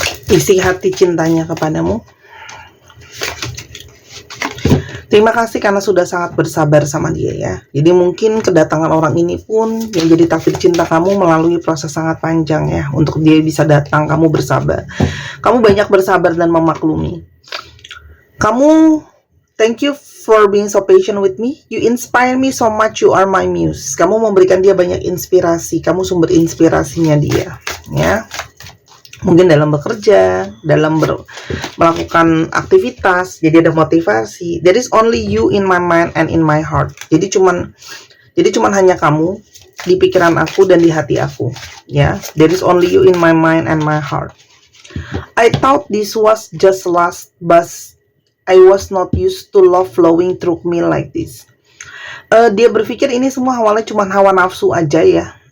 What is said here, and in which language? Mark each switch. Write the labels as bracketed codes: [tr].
[id] Isi hati cintanya kepadamu. Terima kasih karena sudah sangat bersabar sama dia ya. Jadi mungkin kedatangan orang ini pun yang jadi takdir cinta kamu melalui proses sangat panjang ya. Untuk dia bisa datang, kamu bersabar. Kamu banyak bersabar dan memaklumi. [en] Kamu, thank you for being so patient with me. You inspire me so much, you are my muse. [id] Kamu memberikan dia banyak inspirasi. Kamu sumber inspirasinya dia ya. Mungkin dalam bekerja, dalam melakukan aktivitas, jadi ada motivasi. [en] There is only you in my mind and in my heart. [id] Jadi cuman hanya kamu di pikiran aku dan di hati aku, ya. [en] There is only you in my mind and my heart. I thought this was just lust, but I was not used to love flowing through me like this. [id] Dia berpikir ini semua awalnya cuma hawa nafsu aja ya.